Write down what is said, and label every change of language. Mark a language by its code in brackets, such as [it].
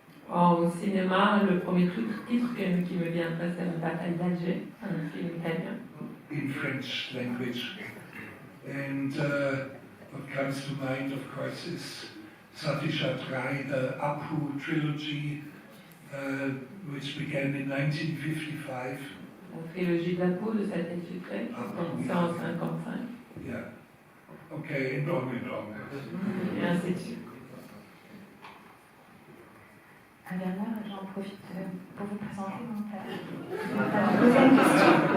[fr] Au cinéma, le premier titre qui me viendrait, c'est La bataille d'Alger, un film italien. [en] In French language. And what comes to mind, of course, is Satishat Rai, the Apu trilogy, which began in 1955. [fr] La trilogie d'Apu de Cette, année, commencée en 55. [en] Yeah. Okay, and on. [fr] Et ainsi de suite. Werner, j'en profite pour vous présenter mon père. Deuxième question.